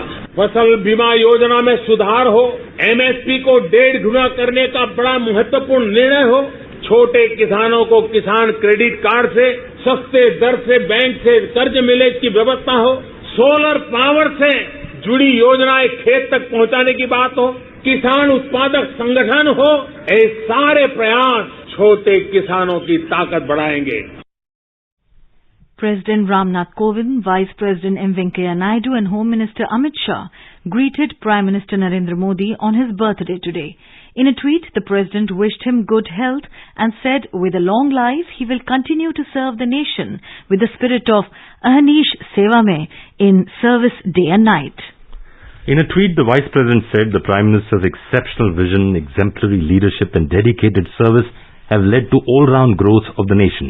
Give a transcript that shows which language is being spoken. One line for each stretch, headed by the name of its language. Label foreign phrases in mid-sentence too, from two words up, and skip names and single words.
Hindi: फसल बीमा योजना में सुधार हो, एमएसपी को 1.5 गुना करने का बड़ा महत्वपूर्ण निर्णय हो, छोटे किसानों को किसान क्रेडिट कार्ड से सस्ते दर से बैंक से कर्ज मिले की व्यवस्था हो, सोलर पावर से जुड़ी योजनाएं खेत तक पहुंचाने की बात हो, किसान उत्पादक संगठन हो, ये सारे प्रयास छोटे किसानों की ताकत बढ़ाएंगे।
English: President Ramnath Kovind, Vice President M. Venkaiah Naidu and Home Minister Amit Shah greeted Prime Minister Narendra Modi on his birthday today. In a tweet, the President wished him good health and said with a long life, he will continue to serve the nation with the spirit of
Hindi: अहनिश सेवा में
English: in service day and night. In a tweet, the Vice President said the Prime Minister's exceptional vision, exemplary leadership and dedicated service have led to all-round growth of the nation.